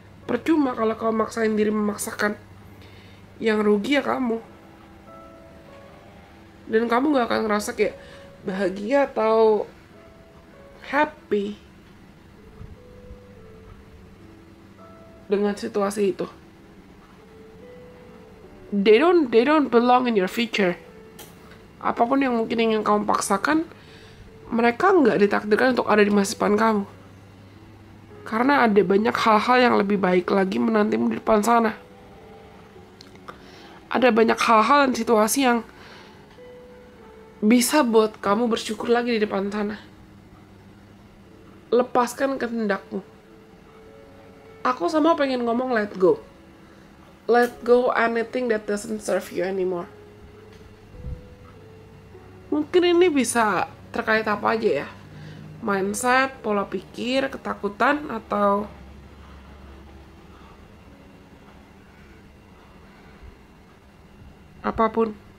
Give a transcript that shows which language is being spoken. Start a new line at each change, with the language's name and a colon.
Indonesian: Percuma kalau kamu maksain diri memaksakan. Yang rugi ya kamu. Dan kamu gak akan ngerasa kayak bahagia atau happy dengan situasi itu.
English: They don't belong in your future.
Indonesian: Apapun yang mungkin ingin kamu paksakan, mereka gak ditakdirkan untuk ada di masa depan kamu. Karena ada banyak hal-hal yang lebih baik lagi menantimu di depan sana. Ada banyak hal-hal dan situasi yang bisa buat kamu bersyukur lagi di depan sana. Lepaskan kehendakmu. Aku sama pengen ngomong
English: let go. Let go anything that doesn't serve you anymore.
Indonesian: Mungkin ini bisa terkait apa aja ya? Mindset, pola pikir, ketakutan, atau apapun.